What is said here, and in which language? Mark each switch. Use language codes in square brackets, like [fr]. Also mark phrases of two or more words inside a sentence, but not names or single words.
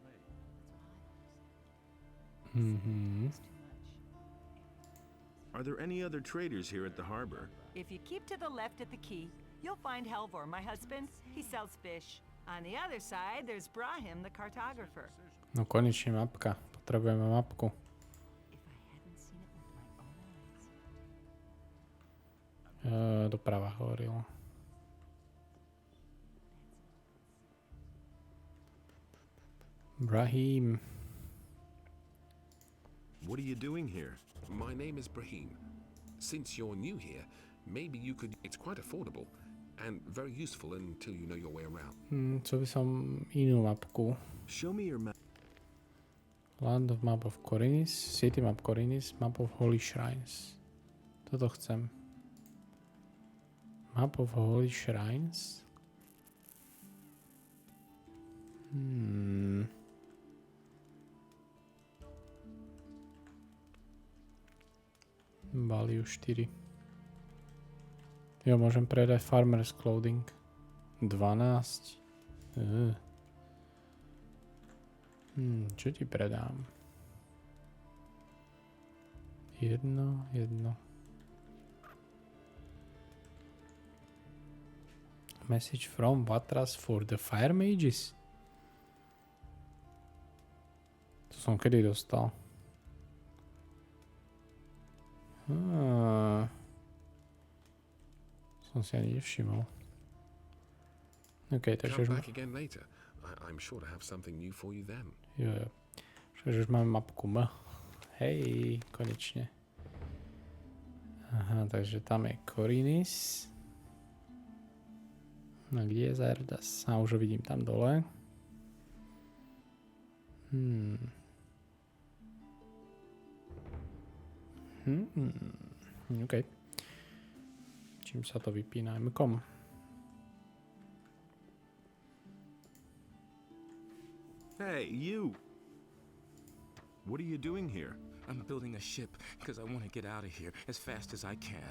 [en] Are there any other traders here at the harbor? If you keep to the left at the quay, you'll find Helvor, my husband. He sells fish. On the other side, there's Brahim, the cartographer. [sk] No konečne mapka. Potrebujeme mapku. Doprava hovoril. Brahim. [en] What are you doing here? My name is Brahim. Since you're new here, maybe you could... It's quite affordable and very useful until you know your way around. [sk] Chcel by som inú mapku. [en] Show me your map. Land of Map of Korinis, City Map Korinis, Map of Holy Shrines. [sk] Toto chcem. [en] Map of Holy Shrines. Value 4. [sk] Jo, môžem predať [en] Farmer's Clothing. [sk] 12. Čo ti predám? Jedno. Message from Vatras for the Fire Mages. To som kedy dostal? Som si ani nevšimol. OK, takže už... [en] I'm sure to have something new for you then. [sk] Jo. Takže už máme mapku M. Hej, konečne. Aha, takže tam je Korinis. No kde je Zardas? A už ho vidím tam dole. OK. Čím sa to vypína? M-kom. [en] Hey, you! What are you doing here? I'm building a ship because I want to get out of here as fast as I can.